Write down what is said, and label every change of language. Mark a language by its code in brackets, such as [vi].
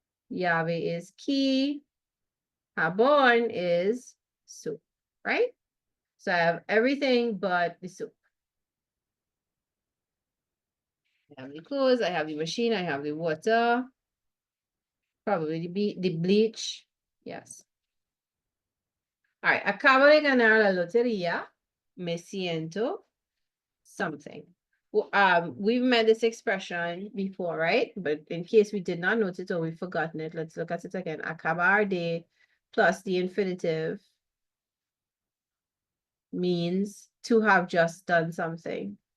[en] Llave is key. Jabon is soup, right? So I have everything but the soup. I have the clothes, I have the machine, I have the water, probably the bleach. Yes. All right. [es] Acabo de ganar la lotería. Me siento [en] something. Well, we've met this expression before, right? But in case we did not note it or we've forgotten it, let's look at it again. Acabar de plus the infinitive means to have just done something.